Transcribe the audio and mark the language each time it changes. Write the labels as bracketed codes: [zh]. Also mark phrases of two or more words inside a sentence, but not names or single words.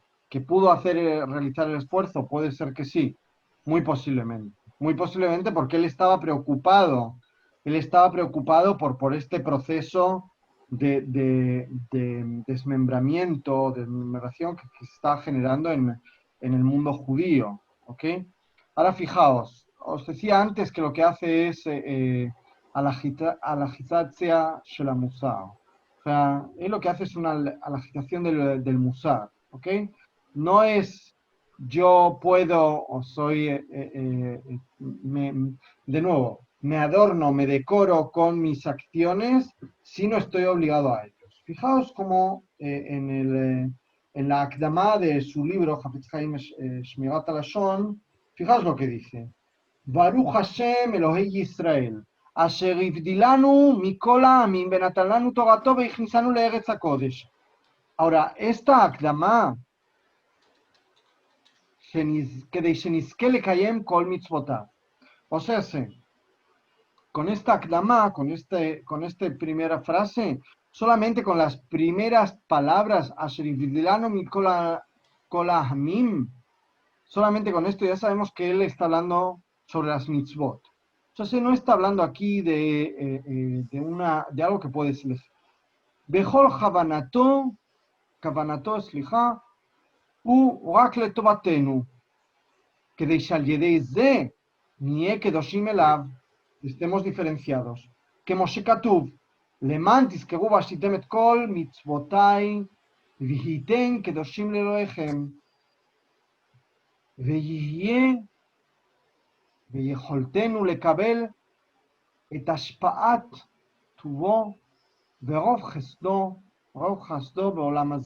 [es] ¿Que pudo realizar el esfuerzo? Puede ser que sí, muy posiblemente porque él estaba preocupado por este proceso de desmembramiento, de desmembración que se está generando en el mundo judío, ¿ok? Ahora fijaos, os decía antes que lo que hace es [he] הלכתיזציה של מוסר. [es] O sea, él lo que hace es una alagitación del musar, ¿ok? No es yo puedo o soy, de nuevo, me adorno, me decoro con mis acciones si no estoy obligado a ellos. Fijaos cómo en la Akdamá de su libro, Hafetz Haim Shmirat HaLashon, fijaos lo que dice. [he] ברוך השם אלוהי ישראל אשר הבדילנו מכל העמים ונתן לנו תורתו והכניסנו לארץ הקודש. [es] Ahora, esta Akdamá, [he] כדי שנזכה לקיים כל מצוותיו. [es] O sea, con esta akdama, con esta primera frase, solamente con las primeras palabras, [he] אשר הבדילנו מכל העמים, [es] solamente con esto ya sabemos que él está hablando sobre las mitzvot. Entonces no está hablando aquí de algo que puede ser. [he] בכל כוונתו, סליחה, הוא רק לטובתנו, כדי שעל ידי זה נהיה קדושים אליו, [es] estemos diferenciados. [he] כמו שכתוב, למען תזכרו ועשיתם את כל מצוותיי, והייתם קדושים לאלוהיכם. ויהיה ויכולתנו לקבל את השפעת טובו ורוב חסדו בעולם הזה.